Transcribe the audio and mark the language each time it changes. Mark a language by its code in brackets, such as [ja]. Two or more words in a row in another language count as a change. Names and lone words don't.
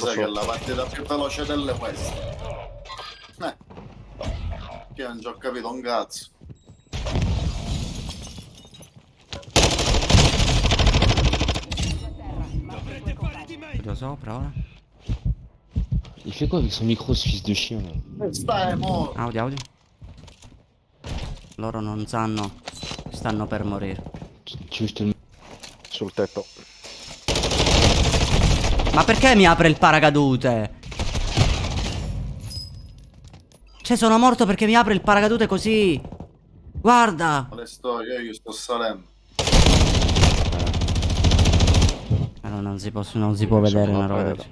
[it] Mi sa che è la partita più veloce delle queste. Che non ci ho capito un cazzo. Dovrete fare di meglio. Vedo sopra ora. [fr] Il fait quoi avec son micro, ce fils de chien là? [it] Stai mo. Audio, audio. Loro non sanno. Stanno per morire. [fr] Tu veux que je te le... [it] Sul tetto. Ma perché mi apre il paracadute? Cioè sono morto perché mi apre il paracadute così. Guarda. Le sto, io sto salendo. Allora non si può vedere una roba del genere.